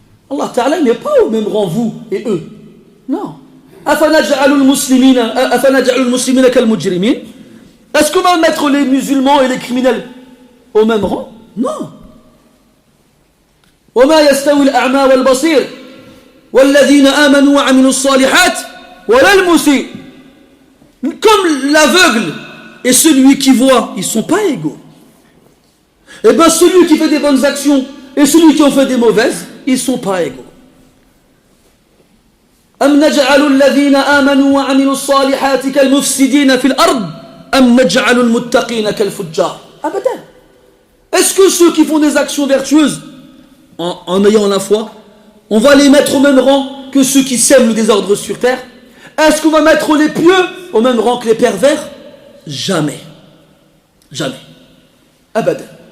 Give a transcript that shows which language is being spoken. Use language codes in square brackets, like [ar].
[fr] Allah Ta'ala, il n'est pas au même rang, vous et eux. Non. Est-ce qu'on va mettre les musulmans et les criminels au même rang? Non. [ar] وما يستوي الأعمى والبصير والذين آمنوا وعملوا الصالحات ولا المسيء. [fr] Comme l'aveugle et celui qui voit, ils ne sont pas égaux. Et bien celui qui fait des bonnes actions et celui qui en fait des mauvaises, ils ne sont pas égaux. [ar] أم نجعل الذين آمنوا وعملوا الصالحات كالمفسدين في الأرض أم نجعل المتقين كالفجار. أبدا. [fr] Est-ce que ceux qui font des actions vertueuses en ayant la foi, on va les mettre au même rang que ceux qui sèment le désordre sur terre? Est-ce qu'on va mettre les pieux au même rang que les pervers? Jamais. Jamais. Abadan.